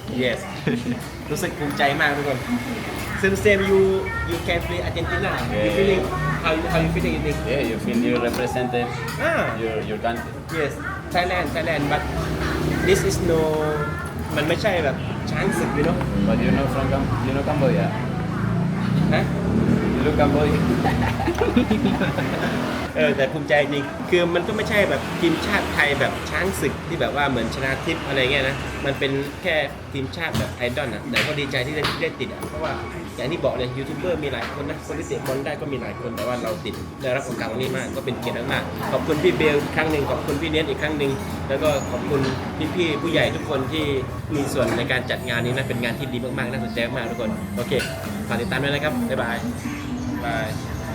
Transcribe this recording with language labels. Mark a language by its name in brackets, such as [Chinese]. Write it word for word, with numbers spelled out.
[English] yes [Thai] รู้สึกภูมิใจมากทุกคน [English] same same you you can play Argentina you Yeah. feeling how you how you feeling in English? Yeah, you feel you represented Ah, your your country. yes, Thailand, Thailand, but this is no [Thai] มันไม่ใช่แบบช้างศึกเลยเนาะ [English] But you know from Cam- you know Cambodia. [Thai] นะ [English] You look Cambodia. [Thai] เออแต่ภูมิใจจริงคือมันก็ไม่ใช่แบบทีมชาติไทยแบบช้างศึกที่แบบว่าเหมือนชนะทิพย์อะไรเงี้ยนะมันเป็นแค่ทีมชาติแบบไอดอลนะแต่ก็ดีใจที่ได้ได้ติดอ่ะเพราะว่าอย่างที่บอกเลยยูทูบเบอร์มีหลายคนนะคนที่เตะบอลได้ก็มีหลายคนแต่ว่าเราติดได้รับโอกาสตรงนี้มากก็เป็นเกียรติมากๆขอบคุณพี่เบลอีกครั้งหนึ่งขอบคุณพี่เนทอีกครั้งหนึ่งแล้วก็ขอบคุณพี่ๆผู้ใหญ่ทุกคนที่มีส่วนในการจัดงานนี้นะเป็นงานที่ดีมากๆน่าสนใจมากๆทุกคนโอเคฝากติดตามด้วยนะครับบ๊ายบายบาย